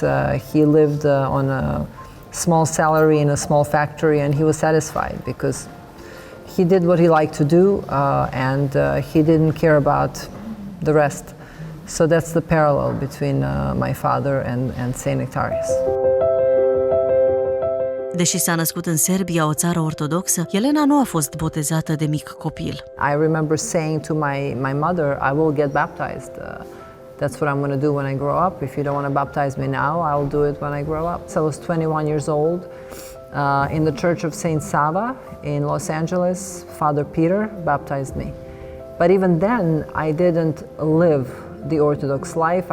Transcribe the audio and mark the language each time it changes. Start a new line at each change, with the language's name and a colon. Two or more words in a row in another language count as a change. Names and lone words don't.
English: He lived on a small salary in a small factory, and he was satisfied because he did what he liked to do, and he didn't care about the rest. So that's the parallel between my father and Saint Nectarius.
Romanian: Deși s-a născut în Serbia, o țară ortodoxă, Yelena nu a fost botezată de mic copil.
English: I remember saying to my mother, I will get baptized. That's what I'm going to do when I grow up. If you don't want to baptize me now, I'll do it when I grow up. So I was 21 years old in the Church of Saint Sava in Los Angeles. Father Peter baptized me. But even then, I didn't live the Orthodox life.